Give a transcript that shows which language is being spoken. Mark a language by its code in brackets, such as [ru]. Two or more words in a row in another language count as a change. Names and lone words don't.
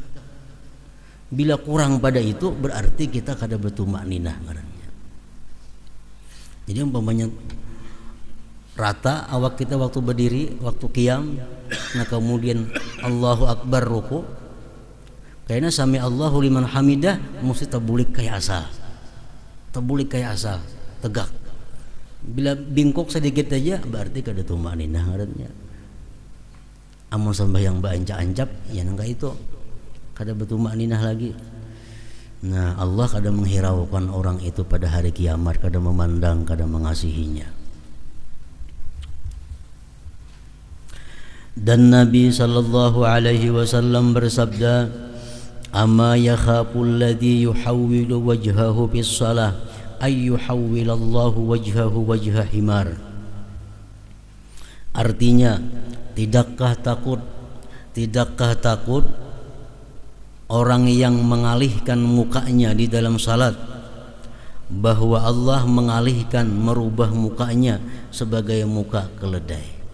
[bjn] Bila kurang pada itu berarti kita kada bertuma'ninah ngarannya. Jadi umpamanya rata awak kita waktu berdiri, waktu qiyam, nah kemudian [ar] الله أكبر [bjn] ruku, kayaknya [ar] سمع الله لمن حمده [bjn] mesti tabulik kayak asal. Tabulik kayak asal, tegak. Bila bingkok sedikit aja berarti kada tuma'ninah ngarannya. Amun sembahyang baancap-ancap ya nangka itu kada bertuma'ninah lagi. Nah, Allah kada menghiraukan orang itu pada hari kiamat, kada memandang, kada mengasihinya. [id] Dan Nabi [ar] صلى الله عليه وسلم [id] bersabda, [ar] "أما يخاف الذي يحول وجهه بالصلاة أن يحول الله وجهه وجه حمار." [id] Artinya, tidakkah takut orang yang mengalihkan mukanya di dalam salat bahwa Allah mengalihkan, merubah mukanya sebagai muka keledai.